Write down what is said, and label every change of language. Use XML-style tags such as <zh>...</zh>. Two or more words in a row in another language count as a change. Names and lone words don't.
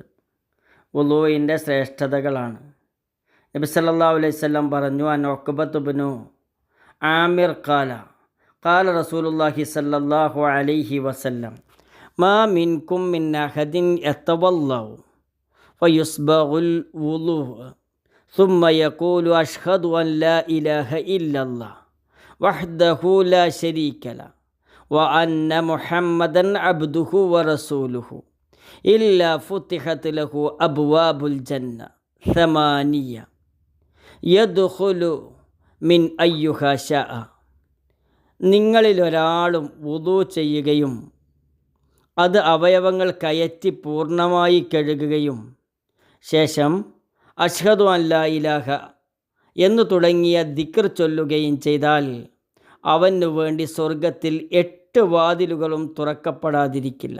<ml>വുളൂഇൻ്റെ ശ്രേഷ്ഠതകളാണ്. നബി</ml> <ar>صلى الله عليه وسلم</ar> <ml>പറഞ്ഞു,</ml> <ar>عن عقبة بن عامر قال رسول الله صلى الله عليه وسلم ما منكم من أحد يتوضأ فيسبغ الوضوء ثم يقول أشهد أن لا إله إلا الله وحده لا شريك له وأن محمدا عبده ورسوله إلا فتحت له أبواب الجنة 8 يدخل من أيها شاء.</ar> <ml>നിങ്ങളിലൊരാളും വുളൂ ചെയ്യുകയും അത് അവയവങ്ങൾ കയറ്റി പൂർണ്ണമായി കഴുകുകയും ശേഷം</ml> <ar>أشهد أن لا إله</ar> <ml>എന്നു തുടങ്ങിയ ദിക്ർ ചൊല്ലുകയും ചെയ്താൽ അവനു വേണ്ടി സ്വർഗത്തിൽ 8 വാതിലുകളും തുറക്കപ്പെടാതിരിക്കില്ല.</ml>